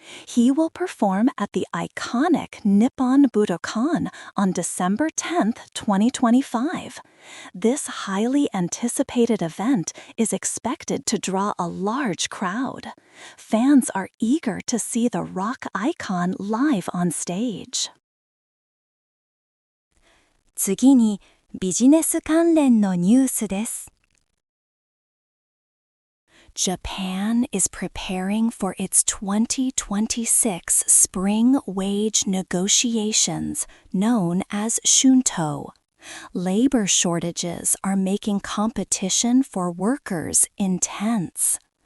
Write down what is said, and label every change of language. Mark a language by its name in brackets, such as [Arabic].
[English] He will perform at the iconic Nippon Budokan on December 10th, 2025. This highly anticipated event is expected to draw a large crowd. Fans are eager to see the rock icon live on stage. [Japanese] 次にビジネス関連のニュースです。 [English] Japan is preparing for its 2026 spring wage negotiations, known as shunto. Labor shortages are making competition for workers intense.